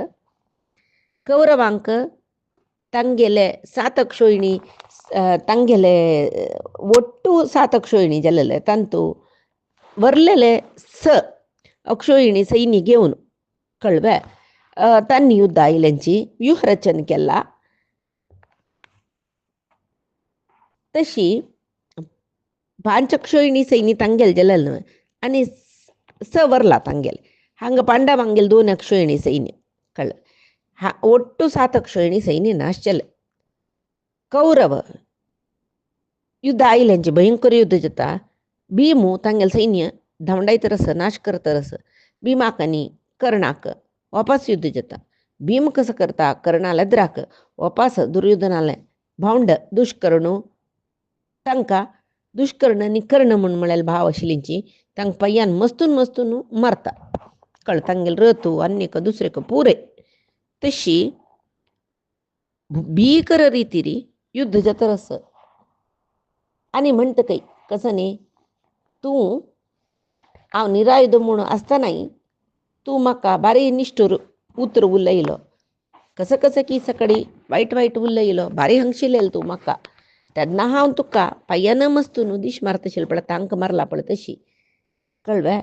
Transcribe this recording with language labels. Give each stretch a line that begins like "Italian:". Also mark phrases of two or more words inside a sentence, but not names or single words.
Konkani: कौरवांक तांगेले 7 अक्षोहिणी तांगेले ಒಟ್ಟು 7 अक्षोहिणी जाल्लेले तांतूं वरलेले 6 अक्षोहिणी सैन्य घेऊन कळवे तांणी युद्ध आयल्यांची व्यूहरचन केला. तशी 5 अक्षोहिणी सैन्य तांगेल जलल आणि वरला तांगेल हांगा पांडवांगेल 2 अक्षोहिणी सैन्य कळ हा ಒಟ್ಟು 7 अक्षोहिणी सैन्य नाश केले. कौरव युद्ध आयल्यांचे भयंकर युद्ध जाता. भीमू तांगेल सैन्य धांवडायत रस नाश करत रस. भीमाकनी कर्णाक वापस युद्ध जाता. भीम कसं करता कर्णाला द्राक वापस दुर्योधनाला भावंड दुष्कर्णू तांकां दुष्कर्ण आनी कर्ण म्हूण म्हळ्यार भाव आशिल्लींची तांकां पय्यान मस्तून मस्तून मारता कळ तांगेल रथू अन्यक दुसरेक पुरे. तशी भीकर रितीरी युद्ध जाता रस आनी म्हणटा काही कसं न्ही तूं हांव निरायुध म्हूण आसतनाय तूं म्हाका बारी निश्ठूर उतर उलयलो कसं कसं की सकाळी वायट वायट उलयलो बारी हांगशिल्लें तूं म्हाका तेन्ना हांव तुका पाय्यान मस्तून दिश मारता आशिल्लो पळय तांकां मारला पळय तशी कळ्ळें.